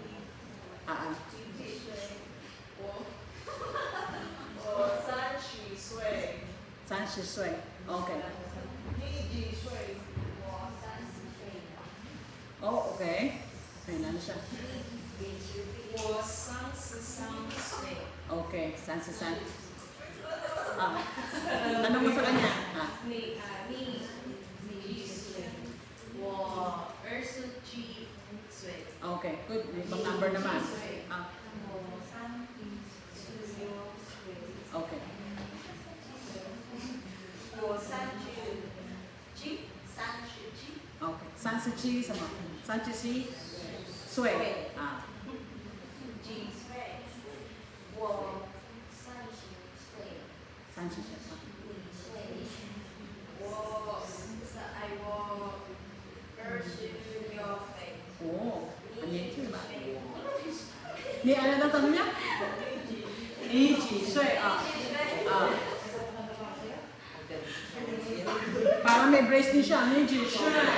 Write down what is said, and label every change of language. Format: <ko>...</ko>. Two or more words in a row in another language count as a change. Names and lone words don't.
<zh>30 岁. Okay.</zh> <tl>Oh, okay. Kailan siya?</tl> <zh>我33岁。</zh> <tl>Okay, 33. Tanong mo sa kanya.</tl> <zh>你几岁？我27岁。</zh> <tl>Okay, good. May ibang number naman.</tl> <zh>我34岁。</zh> <tl>Okay.</tl> <zh>我37。 Okay. 37 什么？37岁。几岁？我30岁。 30岁。我26岁。</zh> <tl>Oh, Ni ano daw tanong niya?</tl> <zh>你几岁.</zh> <tl>Para may brace din siya.</tl> <zh>你几岁.</zh>